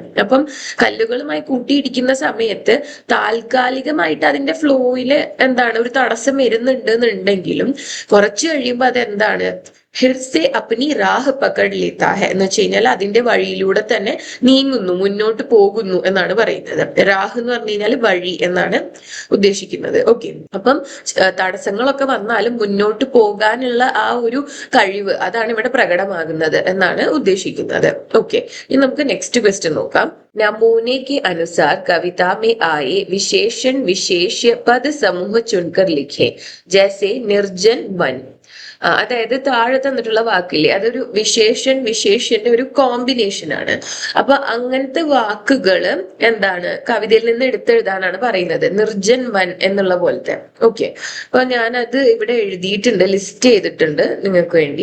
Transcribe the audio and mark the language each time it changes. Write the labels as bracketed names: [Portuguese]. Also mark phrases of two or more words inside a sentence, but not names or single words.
[Malayalam] അപ്പം കല്ലുകളുമായി കൂട്ടിയിടിക്കുന്ന സമയത്ത് താൽക്കാലികമായിട്ട് അതിന്റെ ഫ്ലോയില് എന്താണ് ഒരു തടസ്സം വരുന്നുണ്ട് എന്നുണ്ടെങ്കിലും കുറച്ച് കഴിയുമ്പോൾ അതെന്താണ് [Hindi] फिर से अपनी राह पकड़ लेता है [Malayalam] എന്ന് വെച്ച് കഴിഞ്ഞാൽ അതിന്റെ വഴിയിലൂടെ തന്നെ നീങ്ങുന്നു, മുന്നോട്ട് പോകുന്നു എന്നാണ് പറയുന്നത്. രാഹ് എന്ന് പറഞ്ഞു കഴിഞ്ഞാൽ വഴി എന്നാണ് ഉദ്ദേശിക്കുന്നത്. ഓക്കെ, അപ്പം തടസ്സങ്ങളൊക്കെ വന്നാലും മുന്നോട്ട് പോകാനുള്ള ആ ഒരു കഴിവ് അതാണ് ഇവിടെ പ്രകടമാകുന്നത് എന്നാണ് ഉദ്ദേശിക്കുന്നത്. ഓക്കെ, ഇനി നമുക്ക് [English] next question [Malayalam] നോക്കാം. [Hindi] नमूने के अनुसार कविता में आए विशेषण विशेष्य पद समूह चुनकर लिखे. जैसे निर्जन वन. [Malayalam] അതായത് താഴെ തന്നിട്ടുള്ള വാക്കില്ലേ, അതൊരു വിശേഷ്യന്റെ ഒരു കോമ്പിനേഷൻ ആണ്. അപ്പൊ അങ്ങനത്തെ വാക്കുകള് എന്താണ് കവിതയിൽ നിന്ന് എടുത്തെഴുതാനാണ് പറയുന്നത്. [Hindi] निर्जन वन [Malayalam] എന്നുള്ള പോലത്തെ. ഓക്കെ, അപ്പൊ ഞാനത് ഇവിടെ എഴുതിയിട്ടുണ്ട്, ലിസ്റ്റ് ചെയ്തിട്ടുണ്ട് നിങ്ങൾക്ക് വേണ്ടി.